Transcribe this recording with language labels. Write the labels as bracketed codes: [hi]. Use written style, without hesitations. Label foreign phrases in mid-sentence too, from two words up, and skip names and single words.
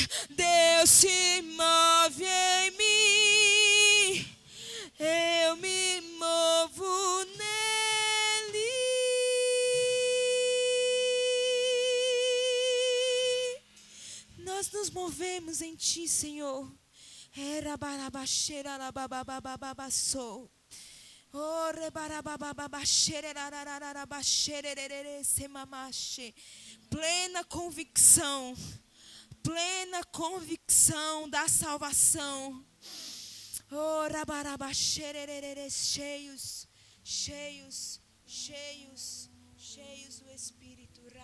[pt] Deus se move em mim. Eu me movo nele. Nós nos movemos em Ti, Senhor. Era barabaxeira la bababababassou. Oh, plena convicção da salvação. Oh, cheios do Espírito.